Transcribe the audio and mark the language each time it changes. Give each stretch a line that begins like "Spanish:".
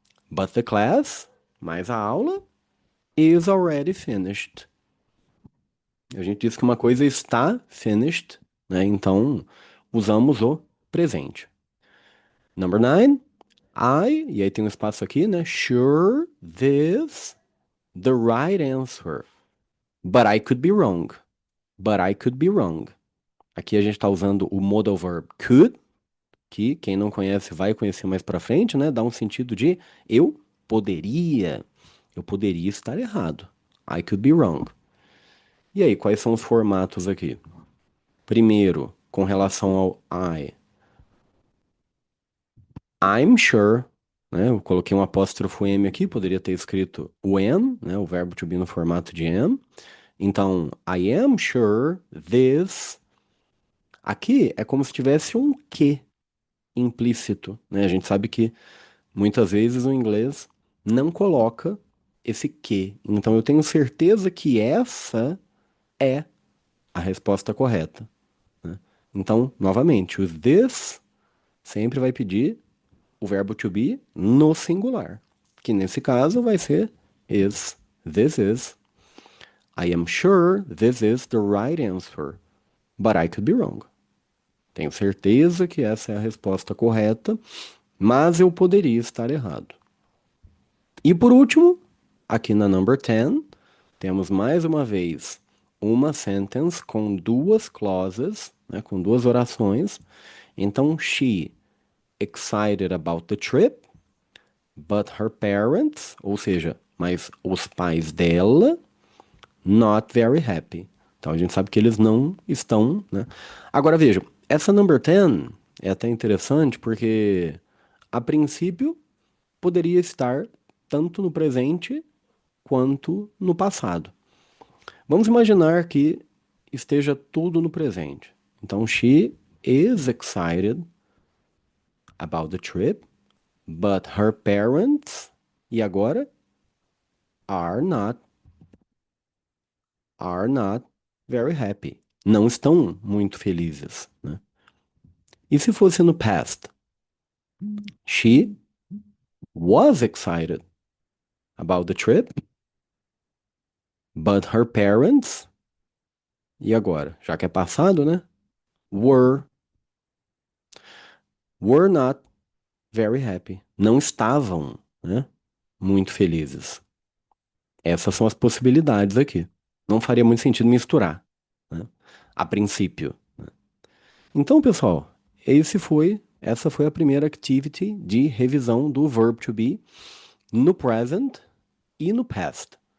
English: But the class,
Portuguese: mas a aula,
English: is already finished.
Portuguese: A gente diz que uma coisa está finished, né? Então, usamos o presente.
English: Number nine,
Portuguese: e aí tem um espaço aqui, né?
English: Sure, this, the right answer. But I could be wrong. But I could be wrong.
Portuguese: Aqui a gente está usando o modal verb could, que quem não conhece vai conhecer mais pra frente, né? Dá um sentido de eu poderia. Eu poderia estar errado.
English: I could be wrong.
Portuguese: E aí, quais são os formatos aqui? Primeiro, com relação ao I.
English: I'm sure,
Portuguese: né? Eu coloquei um apóstrofo M aqui, poderia ter escrito o am, né? O verbo to be no formato de am. Então,
English: I am sure this.
Portuguese: Aqui é como se tivesse um que implícito, né? A gente sabe que muitas vezes o inglês não coloca esse que. Então, eu tenho certeza que essa é a resposta correta, né? Então, novamente, o this sempre vai pedir o verbo to be no singular, que nesse caso vai ser is, this is.
English: I am sure this is the right answer, but I could be wrong.
Portuguese: Tenho certeza que essa é a resposta correta, mas eu poderia estar errado. E por último, aqui na number 10, temos mais uma vez uma sentence com duas clauses, né, com duas orações. Então,
English: she excited about the trip, but her parents,
Portuguese: ou seja, mas os pais dela,
English: not very happy.
Portuguese: Então a gente sabe que eles não estão, né? Agora vejam, essa number 10 é até interessante porque a princípio poderia estar tanto no presente quanto no passado. Vamos imaginar que esteja tudo no presente. Então
English: she is excited about the trip, but her parents,
Portuguese: e agora
English: are not are not very happy.
Portuguese: Não estão muito felizes, né? E se fosse no past?
English: She was excited about the trip, but her parents,
Portuguese: e agora? Já que é passado, né?
English: Were, were not very happy.
Portuguese: Não estavam, né? Muito felizes. Essas são as possibilidades aqui. Não faria muito sentido misturar, né? A princípio. Então, pessoal, essa foi a primeira activity de revisão do verb to be no present e no past.